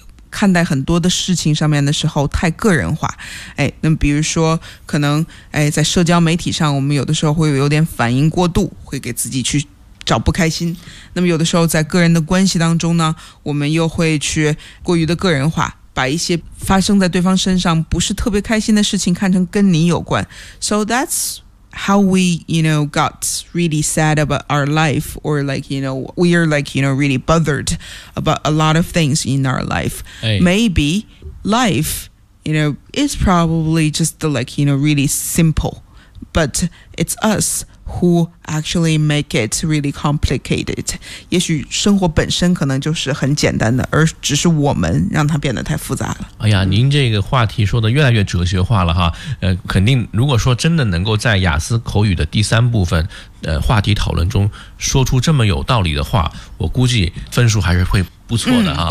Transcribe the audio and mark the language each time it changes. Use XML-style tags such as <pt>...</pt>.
<zh>看待很多的事情上面的时候太个人化，哎，那么比如说可能，哎，在社交媒体上我们有的时候会有点反应过度，会给自己去找不开心，那么有的时候在个人的关系当中呢，我们又会去过于的个人化，把一些发生在对方身上不是特别开心的事情看成跟你有关。</zh> <en>So that's how we, you know, got really sad about our life, or like, you know, we are like, you know, really bothered about a lot of things in our life. Hey. Maybe life, you know, is probably just the, like, you know, really simple, but it's us who actually make it really complicated.</en> <zh>也许生活本身可能就是很简单的，而只是我们让它变得太复杂了。哎呀，您这个话题说的越来越哲学化了哈。肯定如果说真的能够在雅思口语的第三部分话题讨论中说出这么有道理的话，我估计分数还是会不错的哈。</zh>